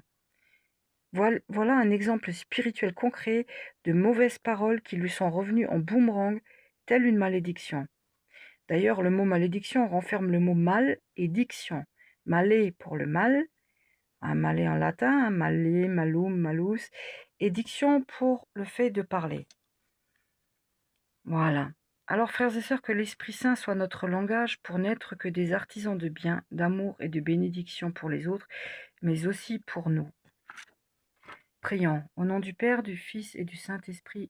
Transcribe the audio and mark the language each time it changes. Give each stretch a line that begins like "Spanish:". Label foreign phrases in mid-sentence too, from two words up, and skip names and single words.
French: Voilà un exemple spirituel concret de mauvaises paroles qui lui sont revenues en boomerang, telle une malédiction. D'ailleurs, le mot malédiction renferme le mot mal et diction. Malé pour le mal, Un malais en latin, un malais,
Latin: malum, malus,
French: et diction pour le fait de parler. Voilà. Alors, frères et sœurs, que l'Esprit Saint soit notre langage pour n'être que des artisans de bien, d'amour et de bénédiction pour les autres, mais aussi pour nous. Prions. Au nom du Père, du Fils et du Saint-Esprit.